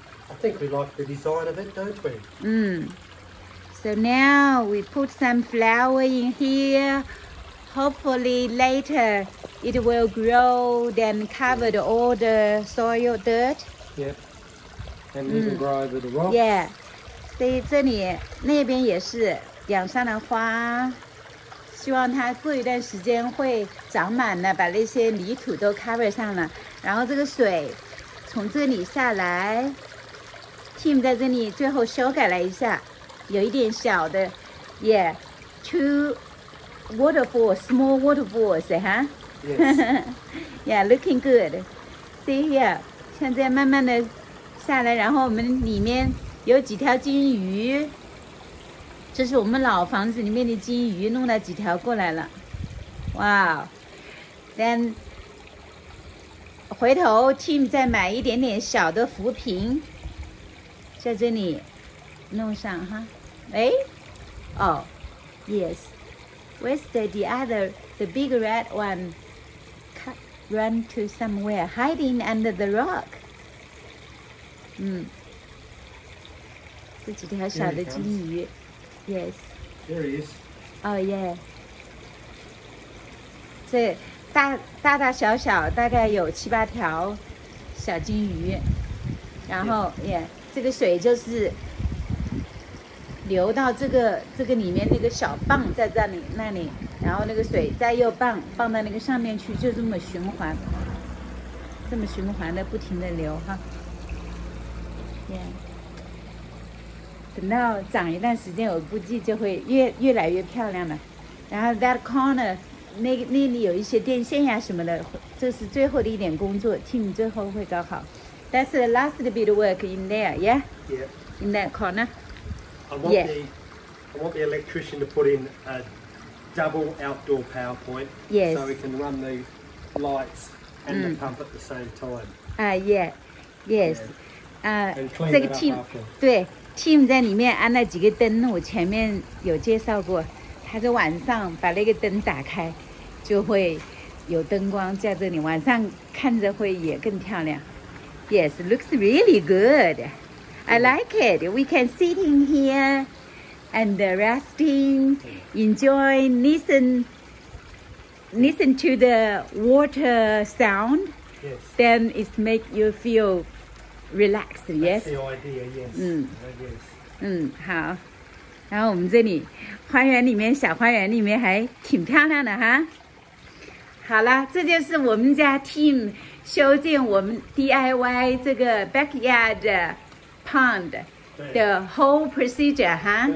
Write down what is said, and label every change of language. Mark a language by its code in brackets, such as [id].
[en] I think we like the design of it, don't we? So now we put some flower in here. Hopefully later it will grow, then cover all the soil dirt. Yeah. And even grow over the rocks. Yeah. [zh] 所以这里那边也是养上了花，希望它过一段时间会长满了，把那些泥土都 cover 上了。然后这个水从这里下来 ，Tim 在这里最后修改了一下，有一点小的 ， [en] Yeah, 2 waterfalls, small waterfalls, huh? Yes. Yeah, looking good. See here， [zh] 现在慢慢的下来，然后我们里面有几条金鱼，这是我们老房子里面的金鱼，弄了几条过来了。哇 ，Then 回头 Tim 再买一点点小的浮萍，在这里弄上哈。 [en] 哎，哦 ，Yes，Where's the other the big red one? Run to somewhere, hiding under the rock. [zh] 这几条小的金鱼 ， [en] Yes. There he is. Oh yeah. [zh] 这大小小大概有7、8条小金鱼，然后这个水就是流到这个里面那个小泵在那里，然后那个水再又泵到那个上面去，就这么循环的不停的流哈。等到长一段时间，我估计就会越来越漂亮了。然后 [en] that corner [zh] 那里有一些电线呀什么的，这是最后的一点工作 ，Tim 最后会搞好。 [en] That's the last bit of work in there, yeah? Yeah. In that corner. I want the electrician to put in a double outdoor power point. Yes. So we can run the lights and the pump at the same time. Yes. And clean [zh] 这个 [en] it up Tim after. [zh] 对 Tim 在里面安了几个灯，我前面有介绍过。他在晚上把那个灯打开，就会有灯光在这里，晚上看着会也更漂亮。 [en] Yes, looks really good. I like it. We can sit in here and resting, enjoy, listen to the water sound. Yes. Then it make you feel relaxed. Yes. That's the idea, yes. Yes. [zh] 好。然后我们这里花园里面，小花园里面还挺漂亮的哈。好了，这就是我们家 Tim 修建我们 DIY 这个 [en] backyard pond [zh] 的 [en] whole procedure [zh] 哈。